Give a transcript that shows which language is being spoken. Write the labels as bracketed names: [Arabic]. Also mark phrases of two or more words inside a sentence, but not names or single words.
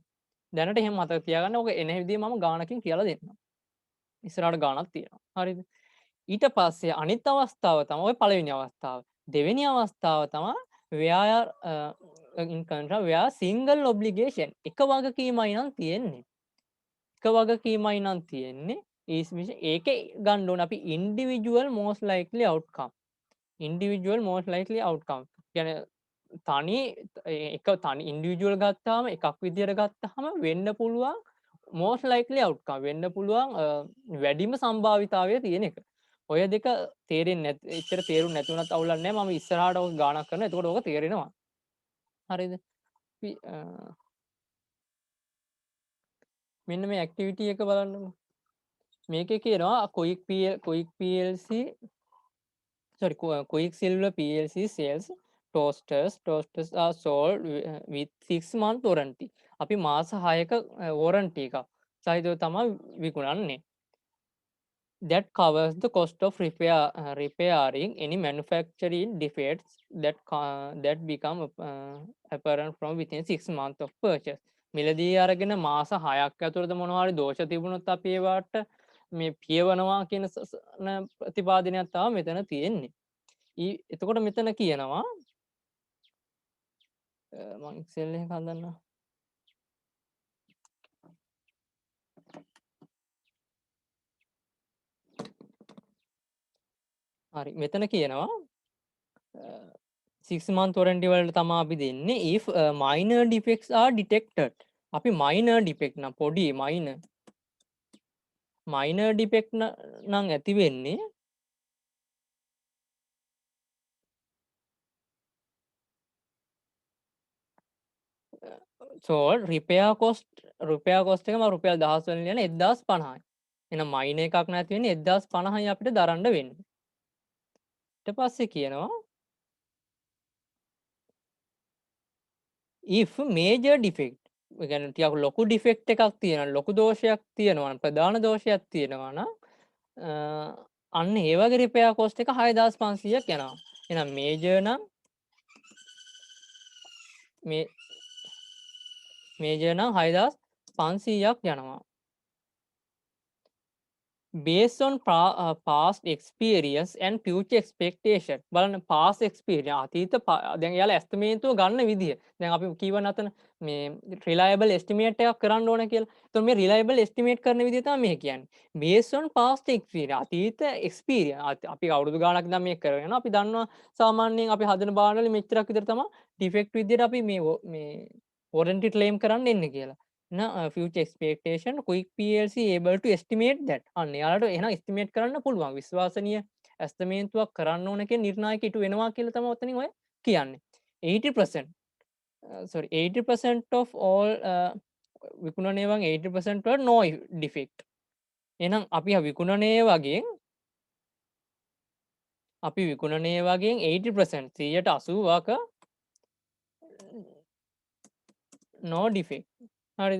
[Sinhala] දැනට එහෙම මතක තියාගන්න. ඕක එන විදිහ මම ගානකින් කියලා දෙන්නම්. ඉස්සරහට ගානක් තියෙනවා. හරිද? ඊට පස්සේ අනිත් අවස්ථාව තමයි ඔය පළවෙනි අවස්ථාව. දෙවෙනි අවස්ථාව තමයි [English] where in contract where single obligation [Sinhala] එක වගකීමයි නම් තියෙන්නේ. එක වගකීමයි නම් තියෙන්නේ. ඒකේ ගන්න ඕන අපි [English] individual most likely outcome. individual most likely outcome. [Sinhala] කියන්නේ තනි individual ගත්තාම එකක් විදියට ගත්තාම වෙන්න පුළුවන් [English] most likely outcome [Sinhala] වෙන්න පුළුවන් වැඩිම සම්භාවිතාවය තියෙන එක. ඔය දෙක තේරෙන්නේ නැත් එච්චර තේරුම් නැති වුණත් අවුලක් නැහැ. මම ඉස්සරහට ඔක ගානක් කරනවා. එතකොට ඔක තේරෙනවා. හරිද? මෙන්න මේ ඇක්ටිවිටි එක බලන්නකෝ. මේකේ කියනවා [English] quick PLC sorry quick silver PLC sales toasters are sold with 6 month warranty. [Sinhala] අපි මාස 6ක warranty එකක් සහිතව තමයි විකුණන්නේ. [English] That covers the cost of repairing any manufacturing defects that become apparent from within 6 months of purchase. [Sinhala] මිලදී අරගෙන මාස 6ක් ඇතුළත මොනවා හරි දෝෂ තිබුණොත් අපි ඒවට මේ පියවනවා කියන ප්‍රතිපාදනයක් තමයි මෙතන තියෙන්නේ. එතකොට මෙතන කියනවා මම Excel එක හදන්නම්. හරි මෙතන කියනවා [English] 6 month warranty [Sinhala] වලට තමයි අපි දෙන්නේ [English] if minor defects are detected. [Sinhala] අපි [English] minor defect [Sinhala] නම් පොඩි [English] minor defect [Sinhala] නම් ඇති වෙන්නේ [English] so repair cost [Sinhala] එක මම රුපියල් 1000 වලින් යන 1050යි. එහෙනම් minor එකක් නැති වෙන්නේ 1050යි අපිට දරන්න වෙන්නේ. ඊට පස්සේ කියනවා [English] if major defect [Sinhala] ඒ කියන්නේ ටිකක් ලොකු ඩිෆෙක්ට් එකක් තියෙනවා ලොකු දෝෂයක් තියෙනවා නම් ප්‍රධාන දෝෂයක් තියෙනවා නම් අන්න ඒ වගේ [English] repair cost [Sinhala] එක 6500ක් යනවා. එහෙනම් මේජර් නම් මේජර් නම් 6500ක් යනවා. [English] based on past experience and future expectation. [Sinhala] බලන්න [English] past experience [Sinhala] අතීත දැන් එයාලා estimate ගන්න විදිය. දැන් අපි කීව නැතන මේ [English] reliable estimate [Sinhala] එකක් කරන්න ඕන කියලා. එතකොට මේ [English] reliable estimate [Sinhala] කරන විදිය තමයි මේ කියන්නේ. [English] based on past experience [Sinhala] අතීත experience අපි අවුරුදු ගාණක් ඉඳන් මේක කරගෙන යනවා. අපි දන්නවා සාමාන්‍යයෙන් අපි හදන බාන වල මෙච්චරක් විතර තමයි defect විදියට අපි මේ [English] warranty claim [Sinhala] කරන්න එන්නේ කියලා. [English] future expectation quick PLC able to estimate that. [Sinhala] අන්න යාලට එහෙනම් estimate කරන්න පුළුවන්. විශ්වාසනීය ඇස්තමේන්තුවක් කරන්න ඕන කියන නිර්ණායක ඉටු වෙනවා කියලා තමයි ඔතනින් ඔය කියන්නේ. 80% 80% [English] of all [Sinhala] විකුණන ඒවාන් 80% වල [English] no defect. [Sinhala] එහෙනම් අපි විකුණන ඒවාගෙන් 80% 180ක [English] no defect. [Sinhala] හරිද?